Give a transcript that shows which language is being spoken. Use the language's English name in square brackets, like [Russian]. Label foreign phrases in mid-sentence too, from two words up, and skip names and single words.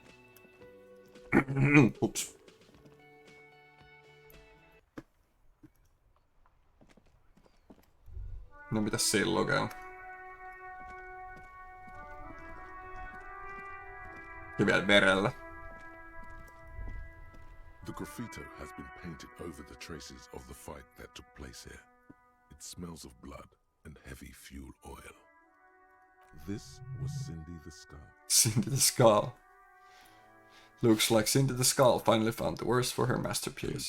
[Finnish] Ups. No mitäs siinä lukee? Ja vielä verellä. [English] The graffito has been painted over the traces of the fight that took place here. It smells of blood and heavy fuel oil. This was Cindy the Skull. Cindy the Skull. Looks like Cindy the Skull finally found the words for her masterpiece.